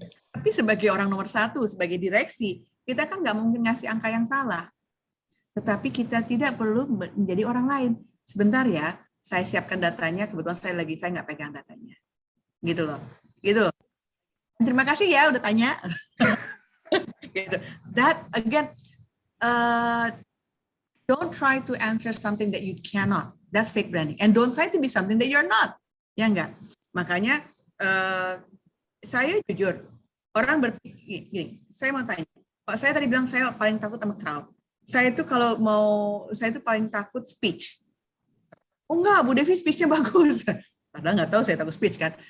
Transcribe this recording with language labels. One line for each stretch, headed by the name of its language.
Indonesian: Tapi sebagai orang nomor 1, sebagai direksi, kita kan nggak mungkin ngasih angka yang salah. Tetapi kita tidak perlu menjadi orang lain. Sebentar ya, saya siapkan datanya, kebetulan saya nggak pegang datanya. Gitu loh. Gitu. Terima kasih ya udah tanya. Gitu.
English: That again, don't try to answer something that you cannot. That's fake branding. And don't try to be something that you're not.
Indonesian: Ya enggak. Makanya saya jujur, orang berpikir gini, saya mau tanya. Pak, saya tadi bilang saya paling takut sama crowd. Saya itu paling takut speech. Oh enggak, Bu Devi speech-nya bagus. Padahal nggak tahu saya takut speech kan.